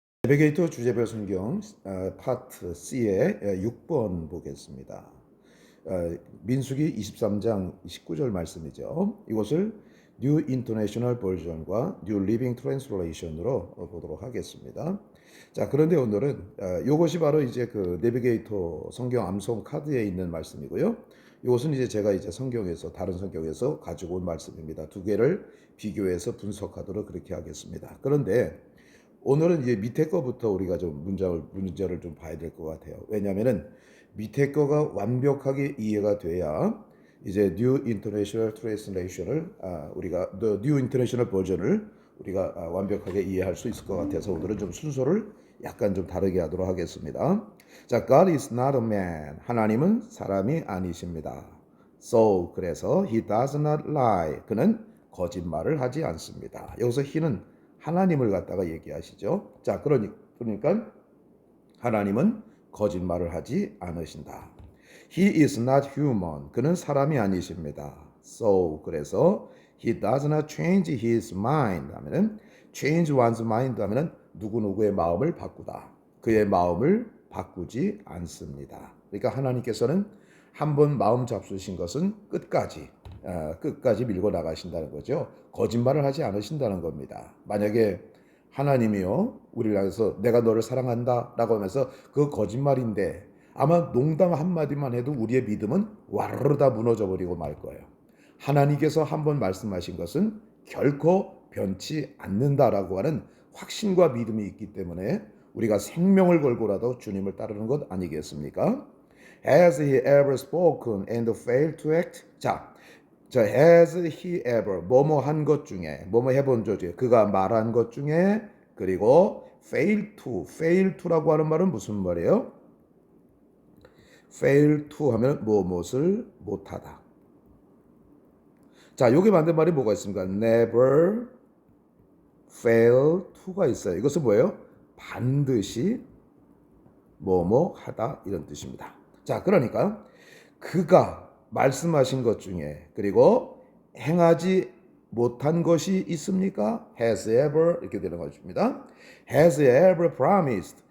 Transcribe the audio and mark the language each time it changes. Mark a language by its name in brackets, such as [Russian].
[Korean] 내비게이터 주제별 성경 파트 C의 6번 보겠습니다. 민수기 23장 19절 말씀이죠. 이것을 New International Version과 New Living Translation으로 보도록 하겠습니다. 자, 그런데 오늘은 이것이 바로 이제 그 내비게이터 성경 암송 카드에 있는 말씀이고요. 이것은 이제 제가 이제 성경에서 다른 성경에서 가지고 온 말씀입니다. 두 개를 비교해서 분석하도록 그렇게 하겠습니다. 그런데 오늘은 이제 밑에 거부터 우리가 좀 문제를 좀 봐야 될 것 같아요. 왜냐하면은 밑에 거가 완벽하게 이해가 돼야 이제 New International Translation을 우리가 New International Version을 우리가 완벽하게 이해할 수 있을 것 같아서 오늘은 좀 순서를 약간 좀 다르게 하도록 하겠습니다. [English] 자, God is not a man. [Korean] 하나님은 사람이 아니십니다. [English] So [Korean] 그래서 [English] He does not lie. [Korean] 그는 거짓말을 하지 않습니다. 여기서 He는 하나님을 갖다가 얘기하시죠. 자, 그러니까 하나님은 거짓말을 하지 않으신다. [English] He is not human. [Korean] 그는 사람이 아니십니다. [English] So [Korean] 그래서 [English] he does not change his mind [Korean] 하면은 [English] change one's mind [Korean] 하면은 누구누구의 마음을 바꾸다. 그의 마음을 바꾸지 않습니다. 그러니까 하나님께서는 한번 마음 잡수신 것은 끝까지 밀고 나가신다는 거죠. 거짓말을 하지 않으신다는 겁니다. 만약에 하나님이요 우리를 향해서 내가 너를 사랑한다 라고 하면서 그 거짓말인데 아마 농담 한마디만 해도 우리의 믿음은 와르르 다 무너져 버리고 말 거예요. 하나님께서 한번 말씀하신 것은 결코 변치 않는다라고 하는 확신과 믿음이 있기 때문에 우리가 생명을 걸고라도 주님을 따르는 것 아니겠습니까? [English] Has he ever spoken and failed to act? [Korean] 자, [English] has he ever [Korean] 뭐뭐 한 것 중에 뭐뭐 해본 것 중에 그가 말한 것 중에 그리고 [English] fail to [Korean] 라고 하는 말은 무슨 말이에요? [English] fail to [Korean] 하면 무엇을 못하다. 자, 여기 만든 말이 뭐가 있습니까? [English] never fail to [Korean] 가 있어요. 이것은 뭐예요? 반드시 뭐뭐 하다 이런 뜻입니다. 자, 그러니까 그가 말씀하신 것 중에 그리고 행하지 못한 것이 있습니까? [English] Has ever [Korean] 이렇게 되는 것입니다. [English] Has ever promised.